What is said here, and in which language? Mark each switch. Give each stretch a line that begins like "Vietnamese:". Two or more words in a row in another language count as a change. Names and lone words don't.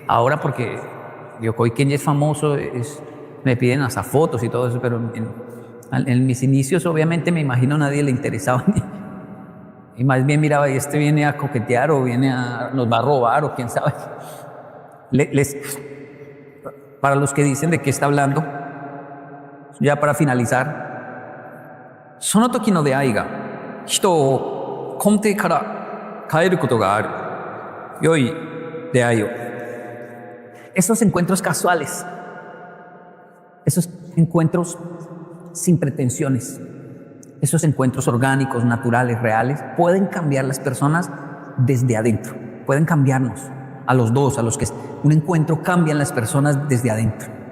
Spanish: Ahora porque Yokoi Kenji es famoso, me piden hasta fotos y todo eso, pero en mis inicios obviamente me imagino a nadie le interesaba y más bien miraba, y este viene a coquetear o nos va a robar o quién sabe. Para los que dicen de qué está hablando, ya para finalizar,
Japanese: その時の出会いが人を根底から変えることがある。良い出会いを。
Spanish: Esos encuentros casuales, esos encuentros sin pretensiones, esos encuentros orgánicos, naturales, reales, pueden cambiar las personas desde adentro. Pueden cambiarnos a los dos, a los que un encuentro cambia las personas desde adentro.